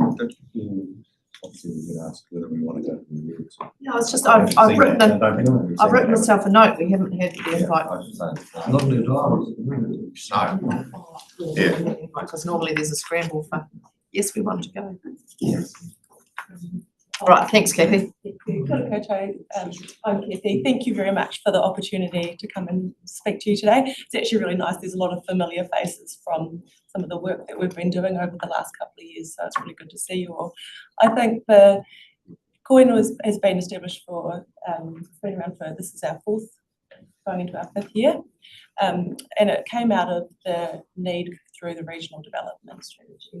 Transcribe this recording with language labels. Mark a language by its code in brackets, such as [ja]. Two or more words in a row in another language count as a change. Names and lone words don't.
[en] Obviously, we get asked whether we want to go to the meetings. No, it's just I've written myself a note. We haven't had the invite. not in advance. No. Yeah. Because normally there's a scramble for yes, we want to go. Yes. Right, thanks, Kathy. [mi] Kia ora koutou. [en] I'm Kathy. Thank you very much for the opportunity to come and speak to you today. It's actually really nice. There's a lot of familiar faces from some of the work that we've been doing over the last couple of years, so it's really good to see you all. I think the Coin has been established for, been around for, this is our 4th, going into our 5th year, and it came out of the need through the regional development strategy.